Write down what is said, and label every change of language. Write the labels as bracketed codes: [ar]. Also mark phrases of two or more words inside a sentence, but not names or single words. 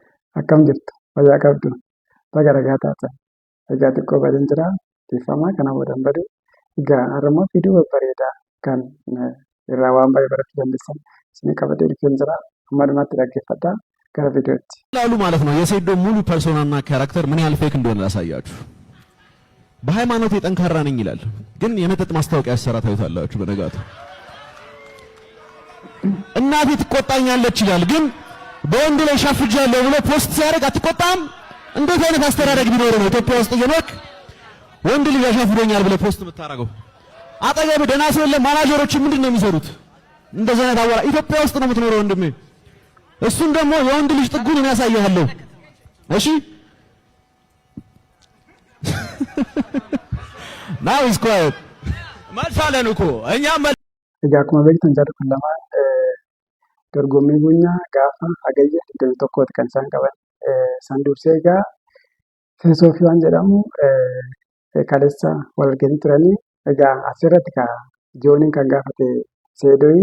[om] Akkam jirtu? Fayyaa qabdu? Baga nagaa taatan. Egaa xiqqoo baay'een jira. Dhiifama kana boodan badu. Egaa har'ammoo viidiyoo babbareedaa kan irraa waan baay'ee barachuu dandeessan isinii qabadhee dhufeen jira. Amma dhumatti dhaggeeffadhaa. Gara viidiyootti. [am] ላሉ ማለት ነው የሴዶ ሙሉ ፐርሶናና ካራክተር ምን ያህል ፌክ እንደሆነ ላሳያችሁ። በሃይማኖት የጠንካራ ነኝ ይላል፣ ግን የመጠጥ ማስታወቂያ ያሰራ ታዩታላችሁ። በነጋቱ እናቴ ትቆጣኛለች ይላል፣ ግን በወንድ ላይ ሻፍጃለሁ ብሎ ፖስት ሲያደርግ አትቆጣም? እንዴት አይነት አስተዳደግ ቢኖር ነው ኢትዮጵያ ውስጥ እየኖርክ ወንድ ልጅ ያሻፍዶኛል ብለ ፖስት የምታረገው? አጠገብ ደህና ሰው የለም። ማናጀሮች ምንድነው የሚሰሩት? እንደዛ አይነት አወራ ኢትዮጵያ ውስጥ ነው የምትኖረው ወንድሜ። እሱን ደግሞ የወንድ ልጅ ጥጉን የሚያሳያለው። እሺ [en] now is quiet [am] መልሳለን እኮ እኛም [om] Egaa akkuma beektan jarri kun lamaan dorgommii bunyaa gaafa hagayya 21tti kan isaan qaban. San dursee egaa Feesoofi waan jedhamu kaleessa wal arganii turanii. Egaa asirratti Jooniin kan gaafate Seedooyi.